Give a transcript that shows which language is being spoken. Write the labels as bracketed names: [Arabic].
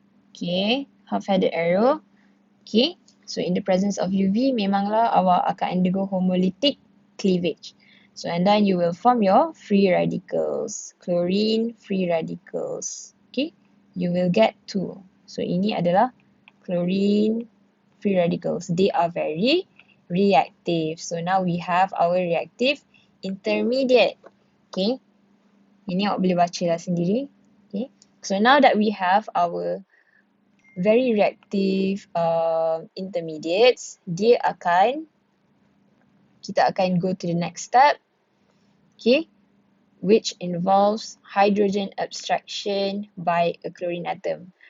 [English] Okay, half-headed arrow. Okay, so in the presence of UV, [Malay] memanglah awak akan [English] undergo homolytic cleavage. So and then you will form your free radicals, chlorine free radicals. Okay, you will get 2. [Malay] So ini adalah chlorine free radicals. [English] They are very reactive. So now we have our reactive intermediate. [Malay] Okay, ini awak boleh baca lah sendiri. [English] Okay, so now that we have our very reactive intermediates, [Malay] kita akan [English] go to the next step, okay, which involves hydrogen abstraction by a chlorine atom.